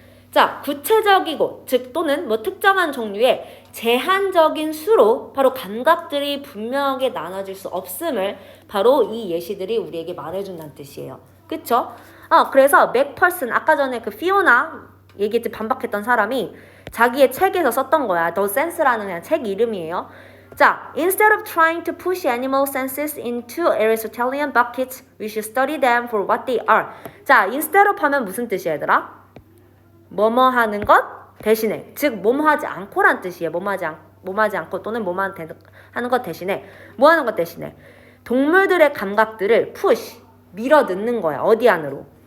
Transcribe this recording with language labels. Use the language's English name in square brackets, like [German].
[Korean] 자, 구체적이고 즉 또는 뭐 특정한 종류의 제한적인 수로 바로 감각들이 분명하게 나눠질 수 없음을 바로 이 예시들이 우리에게 말해준다는 뜻이에요. 그쵸? 그래서 맥펄슨, 아까 전에 그 피오나 얘기했지, 반박했던 사람이 자기의 책에서 썼던 거야. The Sense라는 그냥 책 이름이에요. [English] 자, instead of trying to push animal senses into Aristotelian buckets, we should study them for what they are. [Korean] 자, instead of 하면 무슨 뜻이야, 얘들아? 뭐뭐 하는 것 대신에, 즉 뭐뭐 하지 않고란 뜻이에요. 뭐뭐 하지 않고 또는 뭐뭐 하는 것 대신에, 뭐 하는 것 대신에 동물들의 감각들을 push, 밀어 넣는 거야. 어디 안으로?